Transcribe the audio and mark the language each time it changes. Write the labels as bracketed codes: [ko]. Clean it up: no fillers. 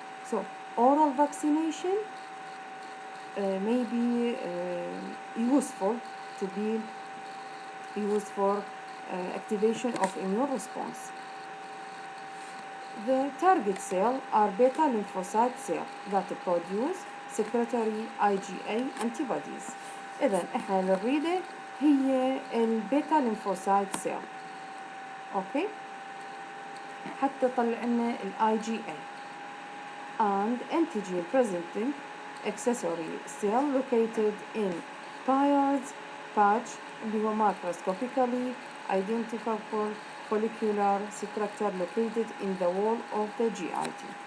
[en] So oral vaccination may be useful to be used for activation of immune response. The target cell are beta lymphocyte cells that produce secretory IgA antibodies. [ar] إذن إحنا اللي نريده هي البيتا [en] lymphocyte cell. [ar] أوكي؟ حتى طلع لنا [en] IgA and antigen presenting accessory cell located in Peyer's patch [ar] اللي هو [en] microscopically identifiable follicular structure located in the wall of the GIT.